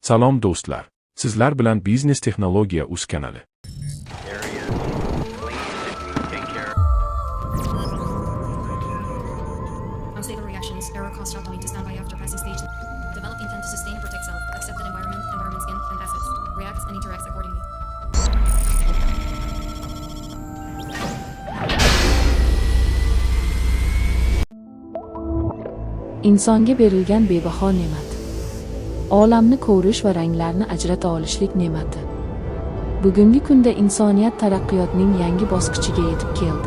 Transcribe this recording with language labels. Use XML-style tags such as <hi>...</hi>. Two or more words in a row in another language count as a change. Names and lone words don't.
<uz>Salom do'stlar. Sizlar bilan Biznes Texnologiya uz kanali.</uz> <en>Unstable reactions, error cause shutdown to standby after passing stage. Develop intent to sustain and protect self, accept that environment, skin, and assets. Reacts and interacts accordingly.</en> <uz>Insonga berilgan bebaho ne'mat. Olamni ko'rish va ranglarni ajrata olishlik ne'mati. Bugungi kunda insoniyat taraqqiyotning yangi bosqichiga yetib keldi.</uz>